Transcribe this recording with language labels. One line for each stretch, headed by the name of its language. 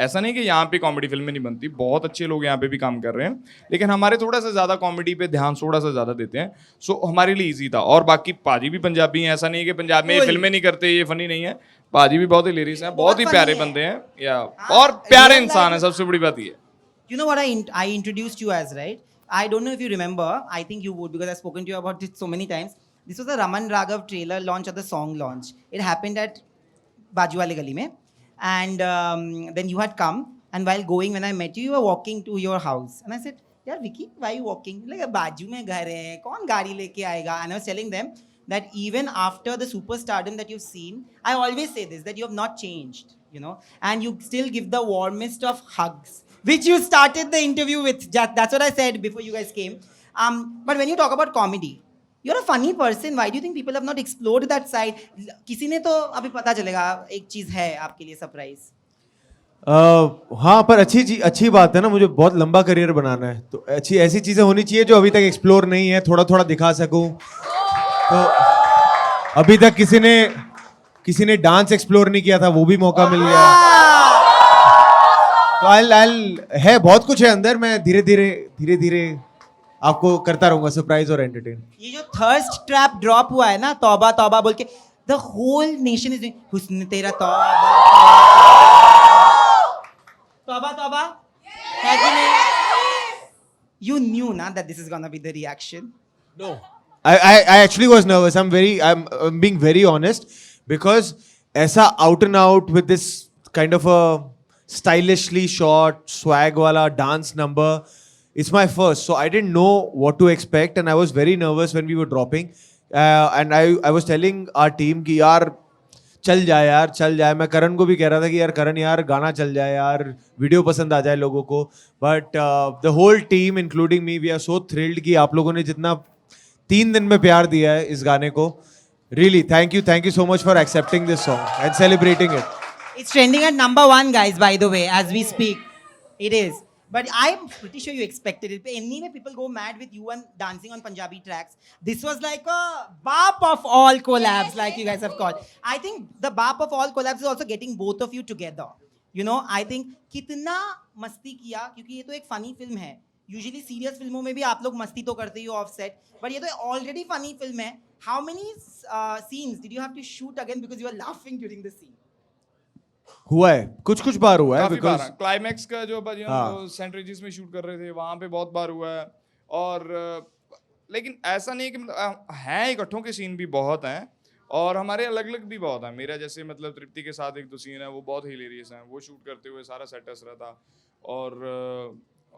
Hindi: ऐसा नहीं कि यहाँ पे कॉमेडी फिल्में नहीं बनती, बहुत अच्छे लोग यहाँ पे भी काम कर रहे हैं, लेकिन हमारे थोड़ा सा ज़्यादा कॉमेडी पे ध्यान थोड़ा सा ज़्यादा देते हैं, सो हमारे लिए ईजी था। और बाकी पाजी भी पंजाबी हैं, ऐसा नहीं है कि पंजाब में ये फिल्में नहीं करते, ये फनी नहीं है। पाजी भी बहुत हिलेरियस हैं, बहुत ही प्यारे बंदे हैं या और प्यारे इंसान है, सबसे बड़ी बात ये है।
English: You know what I introduced you as, right? I don't know if you remember. I think you would because I've spoken to you about it so many times. This was the Raman Raghav trailer launch or the song launch. It happened at
Hindi: Bajuwale Gali mein.
English: And then you had come. And while going, when I met you, you were walking to your house. And I said, yaar Vicky, why are you walking? Like,
Hindi: Baju mein ghar hai. Kaun gaadi leke aayega?
English: And I was telling them that even after the superstardom that you've seen, I always say this, that you have not changed, you know. And you still give the warmest of hugs, which you started the interview with. That's what I said before you guys came. But when you talk about comedy, you're a funny person. Why do you think people have not explored that side?
Hindi: किसी ने तो अभी पता चलेगा, एक चीज है आपके लिए सरप्राइज। हाँ, पर अच्छी बात है ना, मुझे बहुत लंबा करियर बनाना है, तो अच्छी ऐसी चीज़ें होनी चाहिए जो अभी तक एक्सप्लोर नहीं है, थोड़ा थोड़ा दिखा सकूं। तो अभी तक किसी ने डांस एक्सप्लोर नहीं किया था, वो भी मौका मिल गया। तो है बहुत कुछ है अंदर, मैं धीरे धीरे आपको करता रहूंगा सरप्राइज और एंटरटेन। ये जो थर्स्ट ट्रैप ड्रॉप हुआ है ना, तौबा तौबा बोल के,
English: the whole nation is
Hindi: हुस्न तेरा तौबा तौबा तौबा, है कि नहीं?
English: You knew ना that this is gonna be the reaction. No, I actually was nervous. I'm being very honest because ऐसा out and out with this kind of a stylishly shot swag wala dance number, it's my first, so I didn't know what to expect and I was very nervous when we were dropping, and I was telling our team
Hindi: कि यार चल जाए। मैं करण को भी कह रहा था कि यार करण यार गाना चल जाए यार, वीडियो पसंद आ जाए लोगों को,
English: but the whole team including me we are so thrilled
Hindi: कि आप लोगों ने जितना 3 दिन में प्यार दिया है इस गाने को,
English: really thank you so much for accepting this song and celebrating it. It's trending at number 1, guys, by the way, as we speak. It is. But I'm pretty sure you expected it. Anyway, people go mad with you and dancing on Punjabi tracks. This was like a bap of all collabs, like you guys have called. I think the bap of all collabs is also getting both of you together. You know, I think
Hindi: कितना मस्ती किया, क्योंकि ये तो एक funny film है. Usually serious फिल्मों में भी आप लोग मस्ती तो करते ही हो offset, but ये तो already funny film है.
English: How many scenes did you have to shoot again because you were laughing during the scene?
Hindi: हुआ है कुछ बार हुआ है, काफी बार
English: because
Hindi: क्लाइमैक्स का जो भाजी हाँ। हम सेंट रेजिस में शूट कर रहे थे वहाँ पे बहुत बार हुआ है। और लेकिन ऐसा नहीं है कि मतलब हैं इकट्ठों के सीन भी बहुत हैं और हमारे अलग अलग भी बहुत हैं। मेरा जैसे मतलब तृप्ति के साथ एक दो सीन है वो बहुत हिलेरियस हैं, वो शूट करते हुए सारा सेट हंस रहा था।